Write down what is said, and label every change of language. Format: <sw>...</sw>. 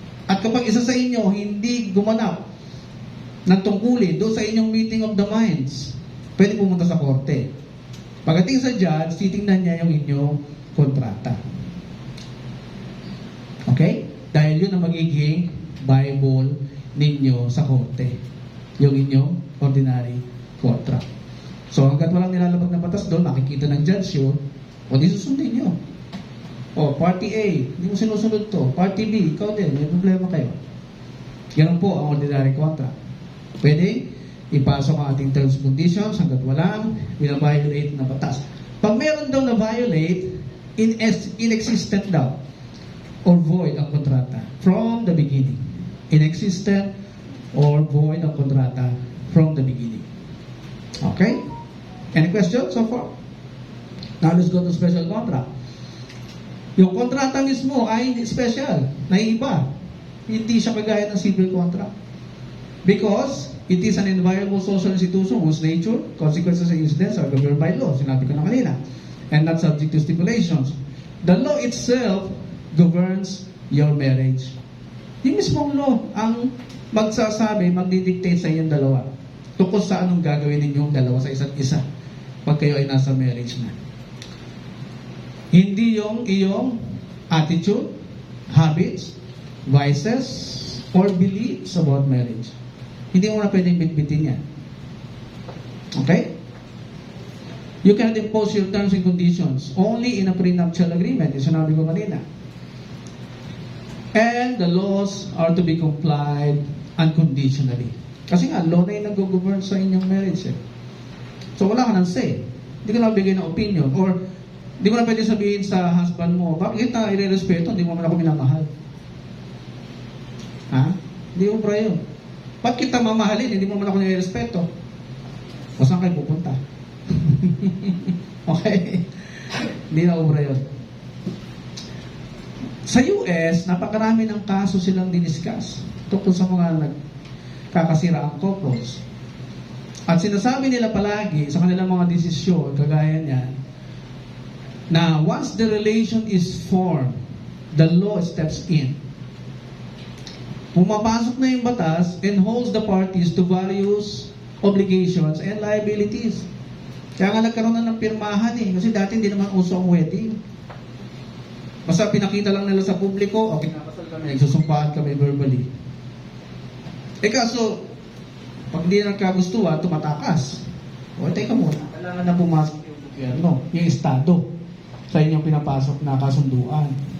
<tl>At kapag isa sa inyo hindi gumanap ng tungkulin doon sa inyong</tl> <en>meeting of the minds,</en> <tl>pwede pumunta sa korte. Pagdating sa judge, titingnan niya yung inyong kontrata. Okay? Dahil yun ang magiging Bible ninyo sa korte. Yung inyong ordinary contract. So hanggat walang nilalabag na batas doon, makikita ng judge yun, o di susundin nyo. O, party A, hindi mo sinusunod to. Party B, ikaw din, may problema kayo. Ganun po ang ordinary contract. Pwede ipasok ang ating terms and conditions hanggat walang binabiolate na batas. Pag meron daw na violate, inexistent daw or void ang kontrata</tl> <en>from the beginning. Inexistent or void</en> <tl>ang kontrata</tl> <en>from the beginning. Okay? Any questions so far? Now let's go to special contract.</en> <tl>Yung kontrata mismo ay hindi special, naiiba. Hindi siya kagaya ng civil contract.</tl> <en>Because it is an inviolable social institution whose nature, consequences, and incidents are governed by law.</en> <tl>Sinabi ko na kanina.</tl> <en>And not subject to stipulations. The law itself governs your marriage.</en> <tl>Yung mismong law ang magsasabi, magdidictate sa inyong dalawa tungkol sa anong gagawin ninyong dalawa sa isa't isa pag kayo ay nasa marriage na. Hindi yung iyong attitude, habits, vices, or beliefs about marriage. Hindi mo na pwedeng bitbitin yan. Okay?</tl> <en>You cannot impose your terms and conditions only in a prenuptial agreement.</en> <tl>Yung sinabi ko kanina.</tl> <en>And the laws are to be complied unconditionally.</en> <tl>Kasi nga, law na yung nag-govern sa inyong marriage. So, wala ka nang say. Hindi ka na bigay ng opinion. Or, hindi mo na pwede sabihin sa husband mo, bakit kita i-respeto? Hindi mo man ako minamahal. Ha? Hindi mo pra yun. Ba't kita mamahalin? Hindi mo man ako nire-respeto. O saan kayo pupunta? Okay? Hindi na obra yun. Sa US, napakarami ng kaso silang diniscuss tungkol sa mga nagkakasiraang couples. At sinasabi nila palagi sa kanilang mga desisyon, kagaya niyan,</tl> <en>na once the relation is formed, the law steps in.</en> <tl>Pumapasok na yung batas</tl> <en>and holds the parties to various obligations and liabilities.</en> <tl>Kaya nga nagkaroon na ng pirmahan kasi dati hindi naman uso ang wedding. Basta pinakita lang nila sa publiko, okay, nakasal kami, nagsusumpahan kami verbally. Kaso, pag hindi nagkagustuhan, tumatakas. Teka muna, kailangan na pumasok yung gobyerno, yung estado, sa inyong pinapasok na kasunduan.</tl>